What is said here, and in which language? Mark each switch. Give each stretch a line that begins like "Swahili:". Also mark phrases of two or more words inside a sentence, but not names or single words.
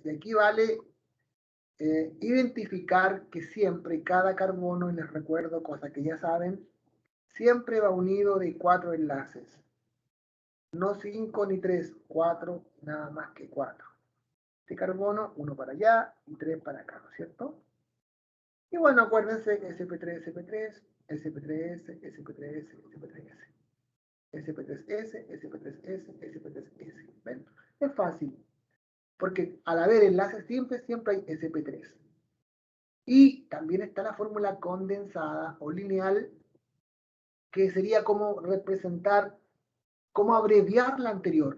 Spanish: Y aquí vale identificar que siempre cada carbono, y les recuerdo cosas que ya saben, siempre va unido de 4 enlaces. No 5 ni 3, 4, nada más que 4. Este carbono, 1 para allá y 3 para acá, ¿no es cierto? Y bueno, acuérdense que SP3, SP3, SP3S, SP3S, SP3S. SP3S, SP3S, SP3S. ¿Ven? Es fácil, porque al haber enlaces simples siempre hay SP3. Y también está la fórmula condensada o lineal, que sería como representar, como abreviar la anterior.